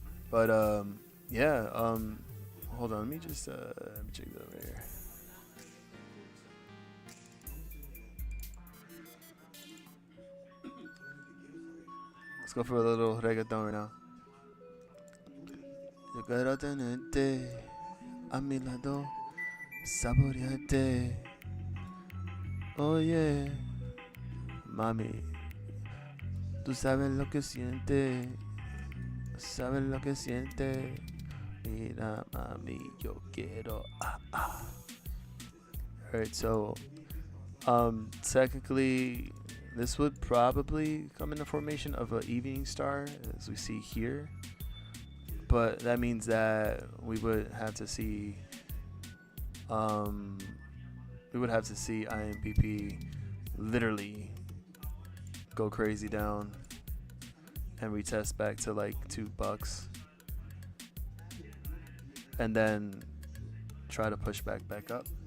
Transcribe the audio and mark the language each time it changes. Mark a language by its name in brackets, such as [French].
[English] But yeah. Hold on. Let me just let me check that over here. Let's go for a little reggaeton right now. [Spanish] Yo quiero tenerte a mi lado, saborearte. Oh yeah, mami, Tú sabes lo que siente, sabes lo que siente. Mira, mami, yo quiero. [English] Alright, so technically, this would probably come in the formation of an evening star, as we see here. But that means that we would have to see IMPP literally go crazy down and retest back to like $2 and then try to push back up.